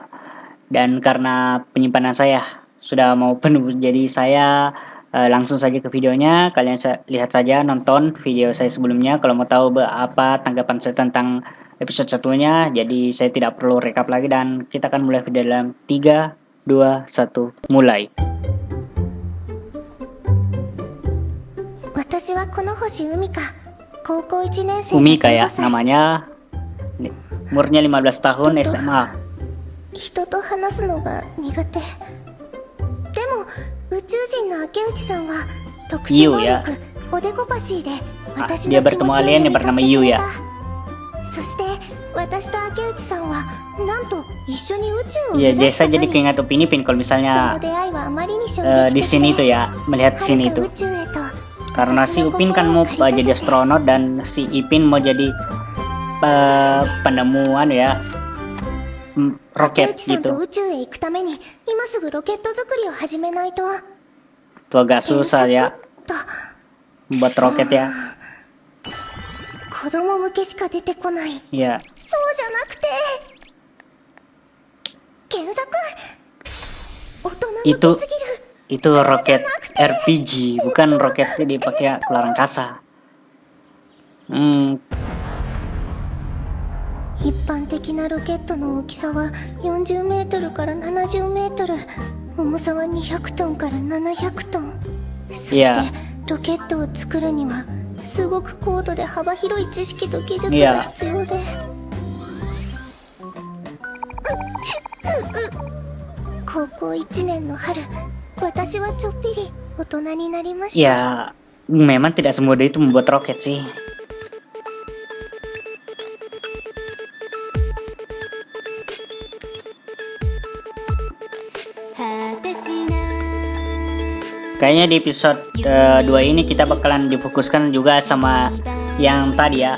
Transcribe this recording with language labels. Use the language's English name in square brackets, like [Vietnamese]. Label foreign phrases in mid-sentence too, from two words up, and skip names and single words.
[Indonesian] Dan karena penyimpanan saya sudah mau penuh, jadi saya langsung saja ke videonya. Kalian lihat saja, nonton video saya sebelumnya kalau mau tahu apa tanggapan saya tentang episode satunya. Jadi saya tidak perlu recap lagi dan kita akan mulai video dalam 3, 2, 1, mulai. [Japanese] 私はこの星海香高校1年生 Umika 15 [Indonesian] ya [Japanese] 歳 [Indonesian] namanya, umurnya 15 tahun, SMA. [Japanese] 人と話すのが苦手でも宇宙人の明内さんは特殊能 [Indonesian] Yu ya. [Japanese] 力おでこパシーで私 [Indonesian] Dia [Japanese] の気持 [Indonesian] bertemu [Japanese] ちを [Indonesian] alien [Japanese] 読 [Indonesian] yang [Japanese] み取って [Indonesian] bernama [Japanese] く [Indonesian] Yu [Japanese] れ [Indonesian] ya. [Japanese] たそして私と明内さんはなんと一緒に宇宙を [Indonesian] Iya, [Japanese] 目指す [Indonesian] Desa [Japanese] こと [Indonesian] jadi [Japanese] に [Indonesian] keinget Upin Ipin kalau [Japanese] その [Indonesian] misalnya [Japanese] 出会いはあまりに衝 [Indonesian] di [Japanese] 撃 [Indonesian] sini [Japanese] 的 [Indonesian] itu [Japanese] で [Indonesian] ya, melihat [Japanese] 遥 [Indonesian] scene [Japanese] か [Indonesian] itu. [Japanese] 宇宙へと [Indonesian] Karena si Upin kan mau jadi astronot dan si Ipin mau jadi penemuan ya, [Japanese] 竹 [Indonesian] roket [Japanese] 内さんと [Indonesian] gitu. [Japanese] 宇宙へ行くために今すぐロケット作りを始めないと [Indonesian] Tuh agak susah ya [Japanese] と [Indonesian] buat roket ya. [Japanese] 子供向けしか出てこない [Indonesian] Ya, [Japanese] そうじゃなくて原作大人向 [Indonesian] itu [Japanese] けすぎる [Indonesian] itu roket RPG, bukan roket yang dipakai ke luar angkasa. [Japanese] 一般的なロケットの大きさは40メートルから70メートル重さは200トンから700トンそして、いやロケットを作るにはすごく高度で幅広い知識と技術いやが必要で高校1年の春私はちょっぴり大人になりました [Indonesian] ya memang tidak semudah itu membuat roket sih. Kayaknya di episode 2 ini kita bakalan difokuskan juga sama yang tadi ya.